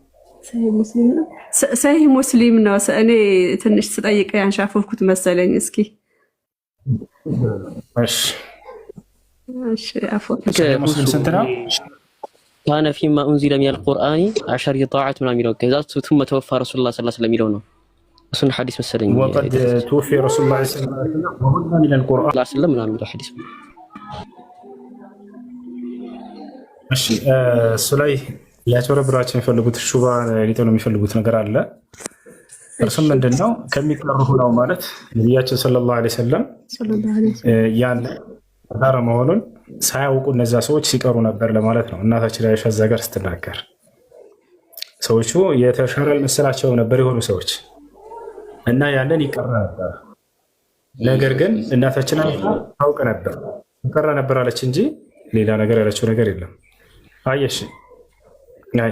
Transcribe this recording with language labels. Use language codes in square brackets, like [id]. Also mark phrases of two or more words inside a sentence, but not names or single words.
[am] ሰሂህ ሙስሊም ነው። እኔ ትንሽ ስጠይቅ ያንሻፈፍኩት መሰለኝ። እስኪ እሺ አፎን ሙስሊም ስንት ነው? [ar] كان فيما أنزل من القرآن عشر رضعات [am] ምናምን የሚለው ከዛ [ar] ثم توفى رسول الله صلى الله عليه وسلم [am] የሚለው ነው። እሱን ሐዲስ መሰለኝ [ar] وقد توفي رسول الله صلى الله عليه وسلم وهن من القرآن الله سلم [am] ምናምን የሚለው ሐዲስ። እሺ እሱ ላይ ሊያጭበረብራቸው የሚፈልጉት ሹባ ሊጠሉ የሚፈልጉት ነገር አለ። እርሱም ምንድነው? ከሚቀሩ ነው ማለት ነቢያችን ሰለላሁ ዐለይሂ ወሰለም ያን ዳር መሆኑን ሳያውቁ እነዛ ሰዎች ሲቀሩ ነበር ለማለት ነው። እናታችን አይሻ እዛ ጋር ስትናገር ሰዎቹ የተሻረ መሰላቸው ነበር የሆኑ ሰዎች እና ያንን ይቀራ ነበር። ነገር ግን እናታችን ታውቅ ነበር ይቀራ ነበር አለች እንጂ ሌላ ነገር ያለችው ነገር የለም። አየሽ ናይ